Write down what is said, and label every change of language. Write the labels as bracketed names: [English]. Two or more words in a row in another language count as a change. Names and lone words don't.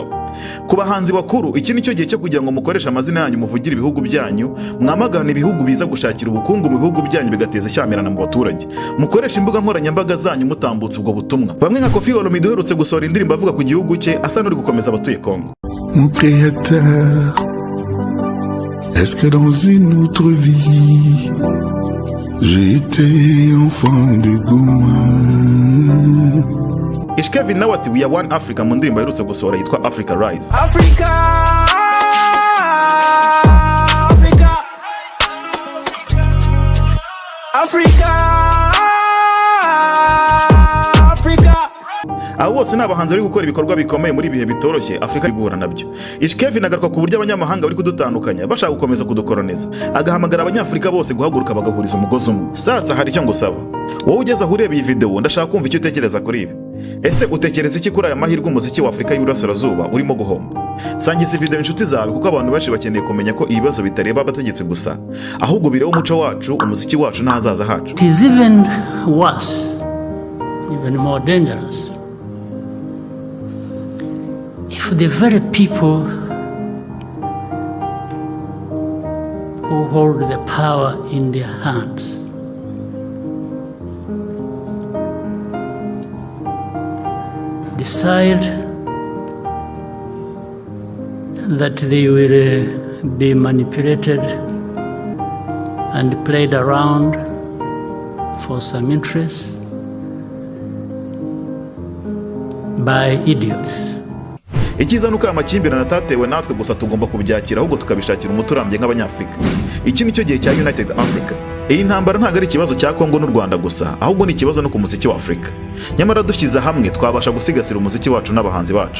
[Kinyarwanda] Ku bahanzi bakuru, iki ni cyo gihe cyo kugira ngo mukoreshe amazina yanyu muvugire ibihugu byanyu, mwamagana ibihugu biza gushakira ubukungu mu bihugu byanyu bigateza ishyamirana mu baturage. Mukoresha imbuga nkoranyambaga zanyu mutambutse ubwo butumwa. Bamwe nka Koffi Olomide uherutse gusohora indirimbo avuga ku gihugu cye asa n'uri gukomeza abatuye Kongo. [French] Mon créateur, est-ce que dans une autre vie j'étais enfant de Goma? [Kinyarwanda] Kevin nawe ati [English] we are one Africa [Kinyarwanda] mu ndirimbo aherutse gusohora yitwa Africa Rise. Africa, Africa, Africa, Africa. Abo bose ni abahanzi bari gukora ibikorwa bikomeye muri ibihe bitoroshye Afrika iri guhura nabyo. Kevin agaruka ku buryo abanyamahanga bari kudutandukanya bashaka gukomeza kudukoloniza, agahamagara abanyafurika bose guhaguruka bagahuriza umugozi umwe. Sasa hari icyo ngusaba, wowe ugeze aho ureba iyi video ndashaka kumva icyo utekereza kuri ibi. Ese utekereza iki kuri aya mahirwe umuziki wa Afurika y'Iburasirazuba urimo guhomba? Sangiza video inshuti zawe kuko abantu benshi bakeneye kumenya ko ibibazo bitareba abategetsi gusa, ahubwo bireba umuco wacu, umuziki wacu n'ahazaza hacu. [English] It is even worse, even more dangerous, if the very people who hold the power in their hands decide that they will be manipulated and played around for some interest by idiots. [Kinyarwanda] Ikiza nuko amakimbirane atatewe natwe gusa tugomba kubyakira, ahubwo tukabishakira umuturambye nk'Abanyafurika. Iki nicyo gihe cya United Africa. Iyi ntambara ntabwo ari ikibazo cya Kongo n'u Rwanda gusa, ahubwo ni ikibazo no ku muziki wa Afurika. Nyamara dushyize hamwe twabasha gusigasira umuziki wacu n'abahanzi bacu.